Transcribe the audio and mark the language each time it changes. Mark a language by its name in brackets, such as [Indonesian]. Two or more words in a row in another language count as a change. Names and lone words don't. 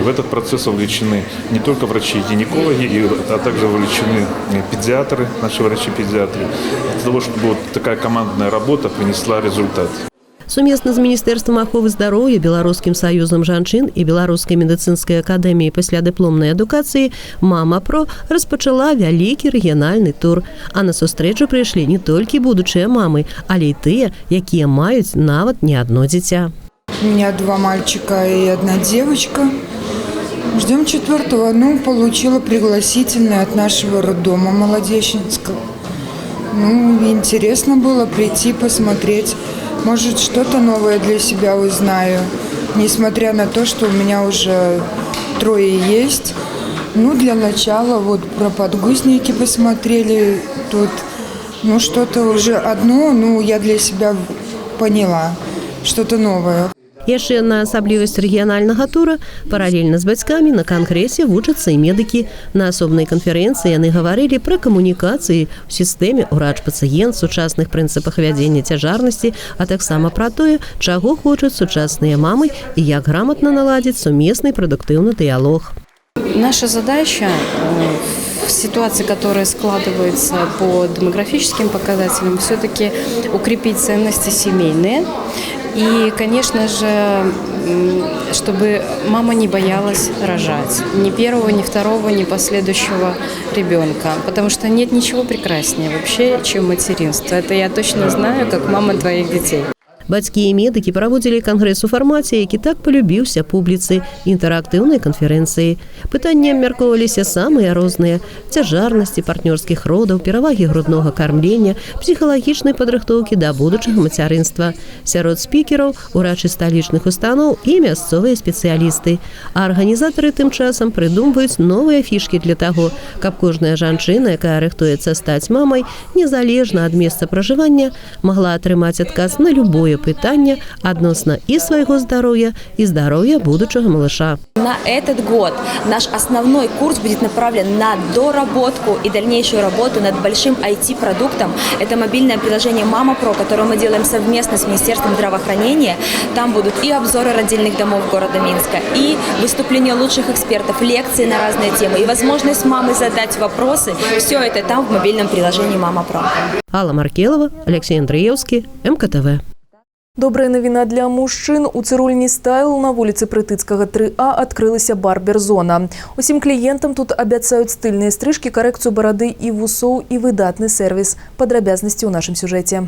[Russian] В этот процесс вовлечены не только врачи-гинекологи, а также вовлечены педиатры, наши врачи-педиатры, для того, чтобы вот такая командная работа принесла результат. [Belarusian] Сумесна з Міністэрствам аховы здароўя, Беларускім саюзам жанчын і Беларускай медыцынскай акадэміяй паслядыпломнай адукацыі «Мама Про» распачала вялікі рэгіянальны тур. А на сустрэчу прыйшлі не толькі будучыя мамы, але і тыя, якія маюць нават не одно дзіця. [Russian] У меня 2 мальчика и 1 девочка. Ждем 4-го. Получила пригласительное от нашего роддома Молодеченского. Интересно было прийти, посмотреть. Может, что-то новое для себя узнаю, несмотря на то, что у меня уже 3 есть. Для начала про подгузники посмотрели. Тут, что-то уже одно, я для себя поняла, что-то новое. [Belarusian] Яшчэ на асаблівасць рэгіянальнага тура паралельна з бацькамі на кангрэсе вучацца і медыкі. На асобнай канферэнцыі яны гаварылі пра камунікацыі ў сістэме ўрач-пацыент, сучасных прынцыпах вядзення цяжарнасці, а таксама пра тое, чаго хочуць сучасныя мамы і як грамотна наладзіць сумесны прадуктыўны дыялог. [Russian] Наша задача в ситуации, которая складывается по демографическим показателям, все-таки укрепить ценности семейные. И, конечно же, чтобы мама не боялась рожать ни первого, ни второго, ни последующего ребенка. Потому что нет ничего прекраснее вообще, чем материнство. Это я точно знаю, как мама твоих детей. [Belarusian] Бацькі і медыкі праводзілі кангрэс у фармаце, які так полюбіўся публіцы, інтэрактыўнай канферэнцыі. Пытанні абмяркоўваліся самыя розныя: цяжарнасці, партнёрскіх родаў, перавагі груднога кармлення, псіхалагічнай падрыхтоўкі да будучага мацярынства. Сярод спікераў урачы сталічных устаноў і мясцовыя спецыялісты. А арганізатары тым часам прыдумваюць новыя фішкі для таго, каб кожная жанчына, якая рыхтуецца стаць мамай, незалежна ад месца пражывання, магла атрымаць адказ на любое пытання адносна і свайго здароўя, і здароўя будучага малыша. [Russian] На этот год наш основной курс будет направлен на доработку и дальнейшую работу над большим IT-продуктом. Это мобильное приложение «Мама Про», которое мы делаем совместно с Министерством здравоохранения. Там будут и обзоры родильных домов города Минска, и выступления лучших экспертов, лекции на разные темы, и возможность мамы задать вопросы. Все это там в мобильном приложении «Мама Про». Алла Маркелова, Алексей Андреевский, МКТВ. [Belarusian] Добрая навіна для мужчын. У цырульні «Стайл» на вуліцы Прытыцкага 3А адкрылася барбер-зона. Усім кліентам тут абяцаюць стыльныя стрыжкі, карэкцыю барады і вусоў і выдатны сервіс. Падрабязнасці ў нашым сюжэце.